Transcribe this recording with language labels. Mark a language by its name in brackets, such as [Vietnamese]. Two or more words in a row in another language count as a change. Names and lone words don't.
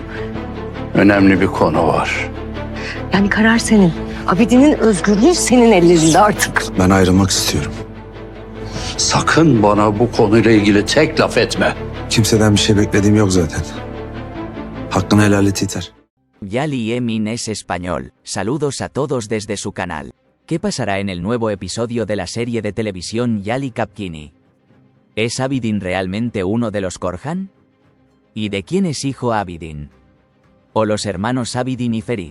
[Turkish] Önemli bir konu var. Yani karar senin. Abidin'in özgürlüğü senin ellerinde artık. Ben ayrılmak istiyorum. Sakın bana bu konuyla ilgili tek laf etme. Kimseden bir şey beklediğim yok zaten. Hakkını helal et yeter. [Spanish] Yali Emin es español. Saludos a todos desde su canal. ¿Qué pasará en el nuevo episodio de la serie de televisión Yali Kapkini? ¿Es Abidin realmente uno de los Korhan? ¿Y de quién es hijo Abidin? ¿O los hermanos Abidin y Ferit?